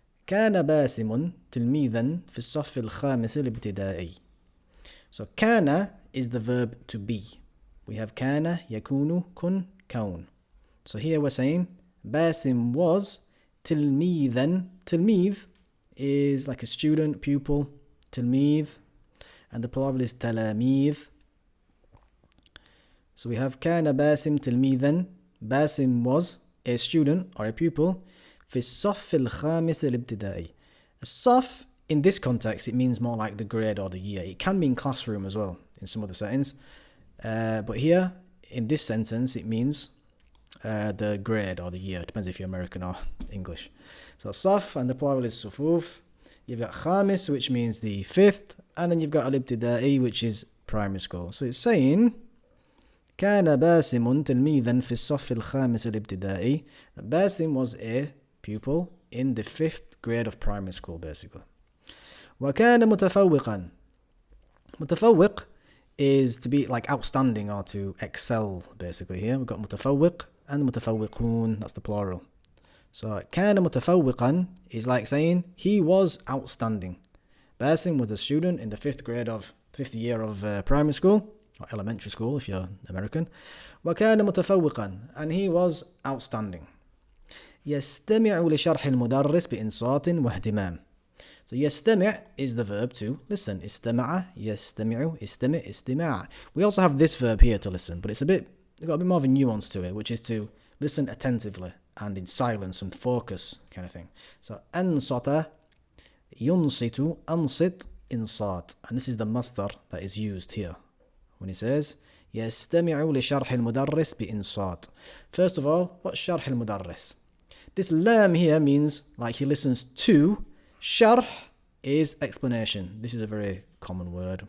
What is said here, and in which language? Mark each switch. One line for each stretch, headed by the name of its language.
Arabic: كان باسم تلميذا في الصف الخامس الابتدائي.
English: So كان is the verb to be. We have
Arabic: كان يكون كن كون.
English: So here we're saying باسم was تلميذا. تلميذ is like a student, pupil, تلميذ, and the plural is تلاميذ. So we have
Arabic: كان باسم تلميذا.
English: باسم was a student or a pupil
Arabic: في الصف الخامس الابتدائي.
English: الصف in this context, it means more like the grade or the year. It can mean classroom as well in some other settings. But here, in this sentence, it means the grade or the year. It depends if you're American or English. So صف, and the plural is صفوف. You've got خامس, which means the fifth. And then you've got الابتدائي, which is primary school. So it's saying
Arabic: كان باسم تلميذا في الصف الخامس الابتدائي.
English: Basim was a pupil in the 5th grade of primary school, basically.
Arabic: وكان متفوقا.
English: متفوق is to be like outstanding or to excel, basically. Here we've got متفوق and متفوقون, that's the plural. So
Arabic: كان متفوقا
English: is like saying he was outstanding. Basim was a student in the 5th grade of 5th year of primary school, or elementary school if you're American.
Arabic: وكان متفوقا,
English: and he was outstanding.
Arabic: يستمع لشرح المدرس بإنصات واهتمام.
English: So يستمع is the verb to listen.
Arabic: استمع, يستمع, استمع, استماع.
English: We also have this verb here to listen, but it's got a bit more of a nuance to it, which is to listen attentively and in silence and focus kind of thing.
Arabic: So أنصت, ينصت, أنصت, إنصات.
English: And this is the masdar that is used here when he says
Arabic: يستمع لشرح المدرس بإنصات.
English: First of all, what's
Arabic: شرح المدرس?
English: This lam here means like he listens to. Sharh is explanation. This is a very common word.